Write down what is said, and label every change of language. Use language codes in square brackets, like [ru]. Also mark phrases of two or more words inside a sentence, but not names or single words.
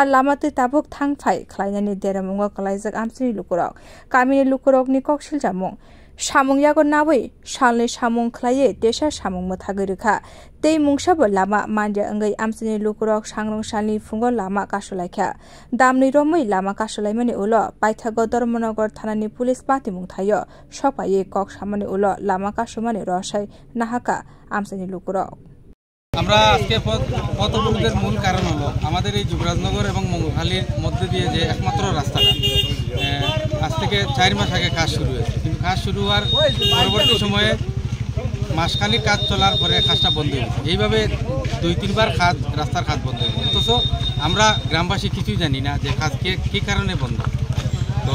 [trp] lamate tabuk thangphai khlainani deramunga kalaijak amsini lukurok kamini lukurok ni koksil jamung samung yago nawi salne samung khlaiye tesa samung mathagirikha tei mungsabo lama manja angai amsini lukurok sangrong salni fungo lama kasulaikha damni romoi lama kasulaimani ulo paithago Dharmanagar thanani police patimung thayo sopaye kok samani ulo lama kasumani rosai nahaka amsini lukurok [bn] আমরা আজকে পথ অবরোধের মূল কারণ হলো আমাদের এই যুবরাজনগর এবং মঙ্গলখালীর মধ্যে দিয়ে যে একমাত্র রাস্তাটা আজ থেকে 4 মাস আগে কাজ শুরু হয়েছে কিন্তু কাজ শুরু হওয়ার পরবর্তী সময়ে মাসখানেক কাজ চলার পরে কাজটা বন্ধ হয়ে গেছে এইভাবে 2-3 বার রাস্তার কাজ বন্ধ হয়ে গেছে অথচ আমরা গ্রামবাসী কিছুই জানি না যে কাজ কী কারণে বন্ধ তো